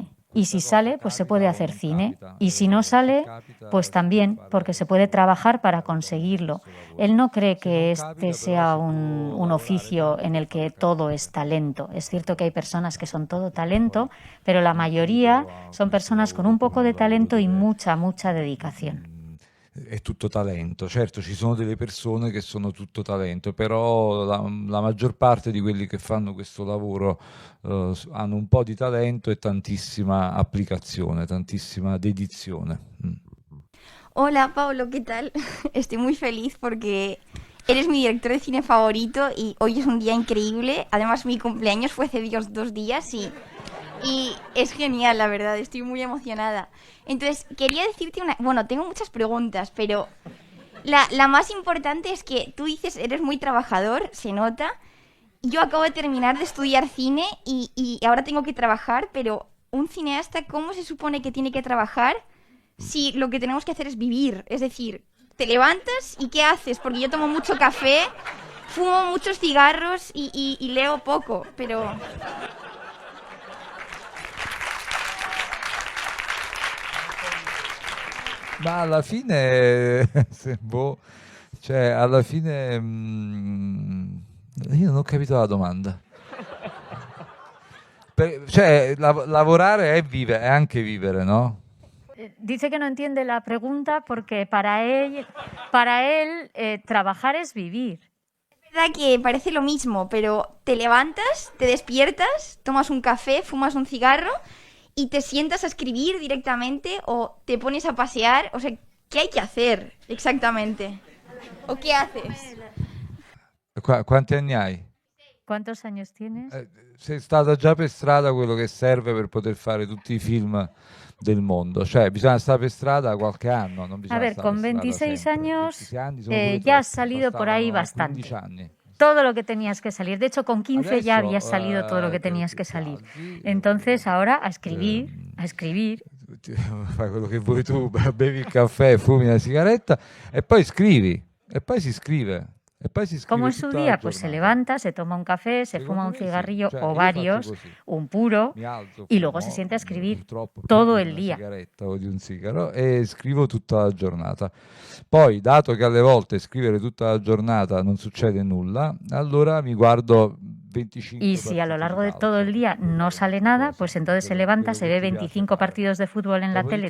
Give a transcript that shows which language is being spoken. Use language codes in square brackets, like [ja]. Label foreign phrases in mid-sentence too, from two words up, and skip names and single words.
[es] Y si sale, pues se puede hacer cine. Y si no sale, pues también, porque se puede trabajar para conseguirlo. Él no cree que este sea un oficio en el que todo es talento. Es cierto que hay personas que son todo talento, pero la mayoría son personas con un poco de talento y mucha dedicazione. [it] È tutto talento, certo ci sono delle persone che sono tutto talento, però la maggior parte di quelli che fanno questo lavoro hanno un po' di talento e tantissima applicazione, tantissima dedizione. [es] Hola Pablo, ¿qué tal? Estoy muy feliz porque eres mi director de cine favorito y hoy es un día increíble. Además mi cumpleaños fue hace 2 días y Y es genial, la verdad, estoy muy emocionada. Entonces, quería decirte una... Bueno, tengo muchas preguntas, pero la más importante es que tú dices, eres muy trabajador, se nota. Yo acabo de terminar de estudiar cine y ahora tengo que trabajar, pero un cineasta, ¿cómo se supone que tiene que trabajar si lo que tenemos que hacer es vivir? Es decir, te levantas y ¿qué haces? Porque yo tomo mucho café, fumo muchos cigarros y leo poco, pero... [it] Ma alla fine, cioè alla fine io non ho capito la domanda. Cioè lavorare è anche vivere, no? [es] Dice que no entiende la pregunta porque para él trabajar es vivir. Es verdad que parece lo mismo, pero te levantas, te despiertas, tomas un café, fumas un cigarro y te sientas a escribir directamente o te pones a pasear. O sea, ¿qué hay que hacer exactamente? ¿O qué haces? [it] Quanti anni hai? [es] ¿Cuántos años tienes? [it] Sei stata già per strada quello che serve per poter fare tutti i film del mondo, cioè bisogna stare per strada qualche anno, non bisogna [es] A ver, [it] stare [es] con [it] per strada [es] 26 [it] sempre. [es] años [it] 26 anni sono pure [es] ya has [it] troppi, [es] salido por ahí [it] bastavano [es] bastante. [it] 15 anni. [es] Todo lo que tenías que salir. De hecho, con 15 ya [it] Adesso, [es] habías salido todo lo que tenías que salir. Entonces, ahora a escribir, a escribir. [it] Fai quello che vuoi tu, bevi il caffè, fumi la sigaretta e poi scrivi, e poi si scrive. E poi si scrive [es] ¿Cómo es su [it] tutta la [es] día? Pues se [it] giornata. [es] levanta, se toma un café, se [it] Secondo [es] fuma un [it] me sì, [es] cigarrillo [it] cioè, [es] o [it] io [es] varios, [it] faccio così. [es] un puro, [it] Mi alzo, [es] y luego se [it] fumo, [es] siente a escribir [it] purtroppo più [es] todo [it] di [es] el [it] una [es] día. [it] sigaretta o di un sigaro e scrivo tutta la giornata. Poi, dato che alle volte scrivere tutta la giornata non succede nulla, allora mi guardo 25 [es] Y si a lo [it] partite [es] largo [it] di [es] de todo el [it] calcio, [es] día no sale nada, pues entonces se levanta, se ve 25 partidos de fútbol en la tele,